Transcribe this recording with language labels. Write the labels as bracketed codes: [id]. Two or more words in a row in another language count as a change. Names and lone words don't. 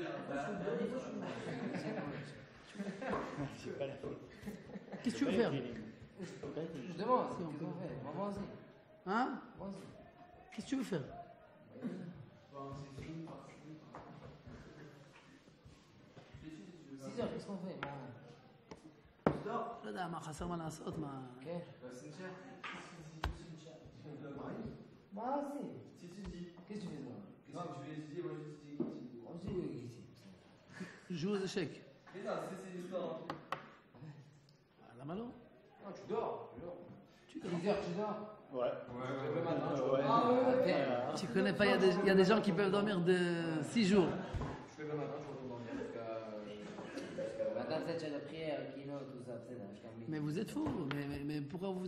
[fr] C'est pas la faute. Qu'est-ce que tu veux faire? Je demande, Si, on qu'est-ce peut. qu'on fait? Maman aussi. Hein? Moi aussi. Qu'est-ce que tu veux faire? 6 heures, qu'est-ce qu'on fait? Maman. [he] לא יודע, מה חסר מה לעשות? מה... כן? [fr] Moi aussi. Si tu dis, Qu'est-ce que tu fais toi? qu'est-ce que tu veux étudier, moi je dis Kitty. Moi aussi, Kitty. joue aux échecs. Mais non, c'est l'histoire. [he] למה לא? [fr] Non, tu dors. Tu 6 heures, tu dors. Ouais. Le matin, je Ouais. Ah ouais. Tu connais pas, il y a des gens qui peuvent dormir de 6 jours. Je fais le matin, je retourne dormir jusqu'à. Le matin, peut-être j'ai la prière, kino, tout ça, c'est là, jusqu'à midi. Mais vous êtes fous. Mais pourquoi vous.